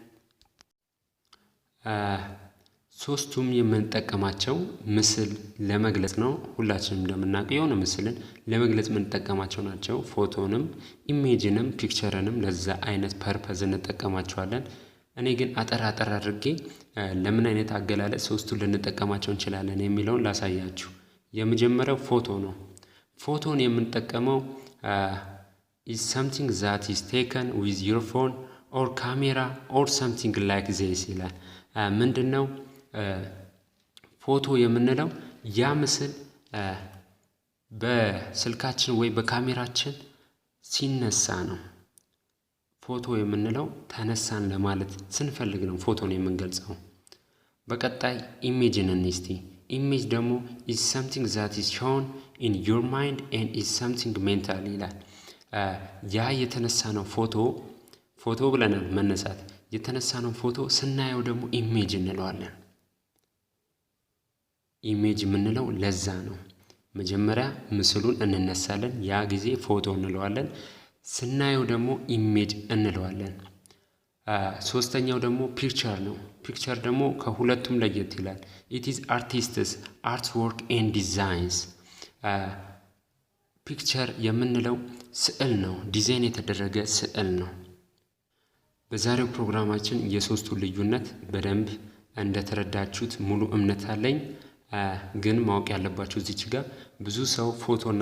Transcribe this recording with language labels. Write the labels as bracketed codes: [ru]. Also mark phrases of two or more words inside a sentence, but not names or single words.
[am] ሶስቱም የምንጠቀማቸው ምስል ለመግለጽ ነው። ሁላችንም እንደምናውቀው የሆነ ምስልን ለመግለጽ የምንጠቀማቸው ናቸው። ፎቶንም ኢሜጅንም ፒክቸርንም ለዛ አይነት ፐርፐዝ እንጠቀማቸዋለን። እኔ ግን አጠር አድርጌ ለምን አይነት አገላለጽ ሶስቱን ልንጠቀማቸው እንችላለን የሚለውን ላሳያችሁ። የመጀመሪያው ፎቶ ነው። ፎቶን የምንጠቀመው [en] is something that is taken with your phone or camera or something like this [am] ይላል። ምንድነው ፎቶ የምንለው? ያ ምስል በስልካችን ወይ በካሜራችን ሲነሳ ነው። ፎቶ የምንለው ተነሳን ለማለት ስንፈልግ ነው ፎቶን የምንገልጸው። በቀጣይ ኢሜጅን እንስቲ። ኢሜጅ ደግሞ [en] is something that is shown in your mind and is something mental [am] ይላል። ያ የተነሳ ነው ፎቶ ብለናል። መነሳት የተነሳ ነው ፎቶ ስናየው ደግሞ ኢሜጅ እንለዋለን። ኢሜጅ የምንለው ለዛ ነው። መጀመሪያ ምስሉን እንነሳለን፣ ያ ጊዜ ፎቶ እንለዋለን። ስናየው ደግሞ ኢሜጅ እንለዋለን። ሶስተኛው ደግሞ ፒክቸር ነው። ፒክቸር ደግሞ ከሁለቱም ለየት ይላል። [en] it is artists art work and designs። [am] ፒክቸር የምንለው ስዕል ነው፣ ዲዛይን የተደረገ ስዕል ነው። በዛሬው ፕሮግራማችን የሶስቱ ልዩነት በደንብ እንደተረዳችሁት ሙሉ እምነት አለኝ። ግን ማወቅ ያለባችሁ እዚች ጋር ብዙ ሰው ፎቶና